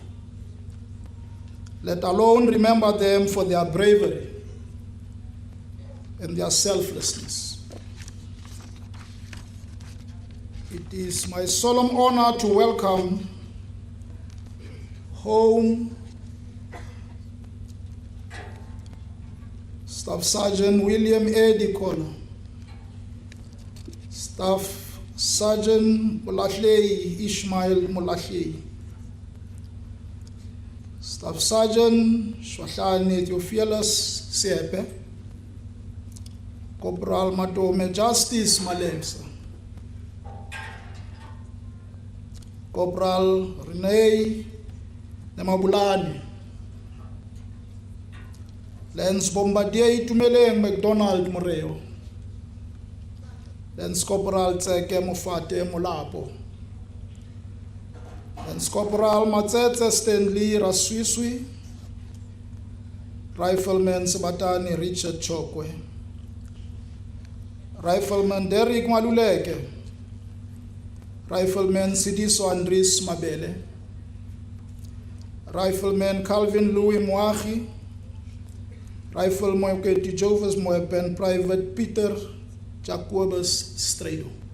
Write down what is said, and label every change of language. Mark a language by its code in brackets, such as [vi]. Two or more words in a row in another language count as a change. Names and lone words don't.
[en] Let alone remember them for their bravery and their selflessness. It is my solemn honor to welcome home Staff Sergeant William A. Dikono, Staff Sergeant Mulahlei Ishmael Mulahlei, Staff Sergeant Shwahlane Theophilus Sepe, Corporal Matome Justice Malemsa, Corporal Renee Nemabulani, Lance Bombardier Tumeleng McDonald Moreo, Lance Corporal Tseke Mofate Molapo, Lance Corporal Matsetse Stanley Raswiswi, Rifleman Sabatani Richard Chokwe, Rifleman Derek Maluleke, Rifleman Sidiso Andris Mabele, Rifleman Calvin Louis Mwahi, Rifleman Jehovah's Moepen, Private Peter Jacobus Strado.